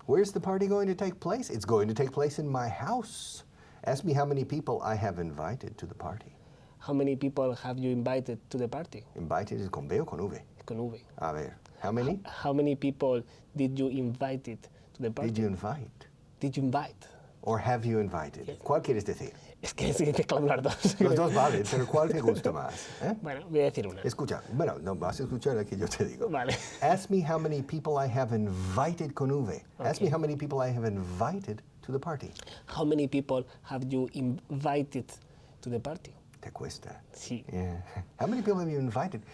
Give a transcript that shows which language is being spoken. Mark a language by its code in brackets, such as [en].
[en] Where's the party going to take place? It's going to take place in my house. Ask me how many people I have invited to the party. How many people have you invited to the party? Invited is [es] con B o con V? Con V. A ver, [en] how many? How many people did you invite to the party? Did you invite? Did you invite? Or have you invited? Yes. [es] ¿Cuál quieres decir? Es que sí, te clavo las dos. Los dos valen, pero ¿cuál te gusta más? Bueno, voy a decir una. Escucha, bueno, no vas a escuchar la que yo te digo. Vale. [en] Ask me how many people I have invited [es] con V. [en] Okay. Ask me how many people I have invited to the party. How many people have you invited to the party? [es] Te cuesta. Sí. [en] Yeah. How many people have you invited?